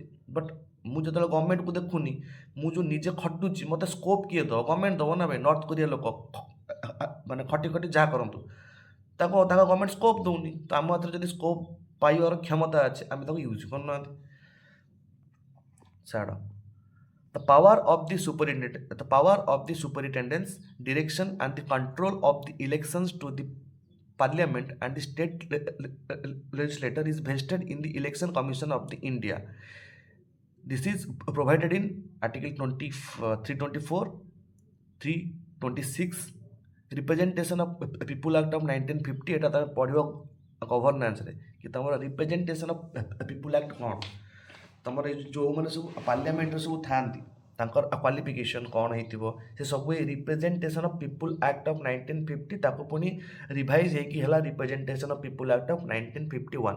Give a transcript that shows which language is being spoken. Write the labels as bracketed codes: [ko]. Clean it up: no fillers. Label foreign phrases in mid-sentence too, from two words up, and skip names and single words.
[or] ବଟ୍ ମୁଁ ଯେତେବେଳେ ଗଭର୍ଣ୍ଣମେଣ୍ଟକୁ ଦେଖୁନି, ମୁଁ ଯେଉଁ ନିଜେ ଖଟୁଛି, ମୋତେ ସ୍କୋପ୍ କିଏ ଦେବ? ଗଭର୍ଣ୍ଣମେଣ୍ଟ ଦେବ ନା ଭାଇ। ନର୍ଥ କୋରିଆ ଲୋକ ମାନେ ଖଟି ଖଟି ଯାହା କରନ୍ତୁ, ତାଙ୍କ ଗଭର୍ଣ୍ଣମେଣ୍ଟ ସ୍କୋପ୍ ଦେଉନି। ତ ଆମ ହାତରେ ଯଦି ସ୍କୋପ୍ ପାଇବାର କ୍ଷମତା ଅଛି, ଆମେ ତାକୁ ୟୁଜ୍ କରୁନାହାନ୍ତି। ଛାଡ଼। [en] The power of the superintendence, direction and the control of the elections to the parliament and the state legislature is vested in the election commission of the India. This is provided in article 324, 326, representation of people act of 1950। [or] ଏଟା ତୁମି ପଢ଼ିବ ଗଭର୍ନାନ୍ସରେ କି ତମର ରିପ୍ରେଜେଣ୍ଟେସନ୍ ଅଫ୍ ପିପୁଲ୍ ଆକ୍ଟ କ'ଣ, ତମର ଏଇ ଯେଉଁମାନେ ସବୁ ପାର୍ଲିଆମେଣ୍ଟରେ ସବୁ ଥାଆନ୍ତି ତାଙ୍କର କ୍ୱାଲିଫିକେସନ୍ କ'ଣ ହେଇଥିବ, ସେ ସବୁ ଏଇ ରିପ୍ରେଜେଣ୍ଟେସନ୍ ଅଫ୍ ପିପୁଲ୍ ଆକ୍ଟ ଅଫ୍ 1950 ତାକୁ ପୁଣି ରିଭାଇଜ୍ ହେଇକି ହେଲା ରିପ୍ରେଜେଣ୍ଟେସନ୍ ଅଫ୍ ପିପୁଲ୍ ଆକ୍ଟ ଅଫ୍ 1951।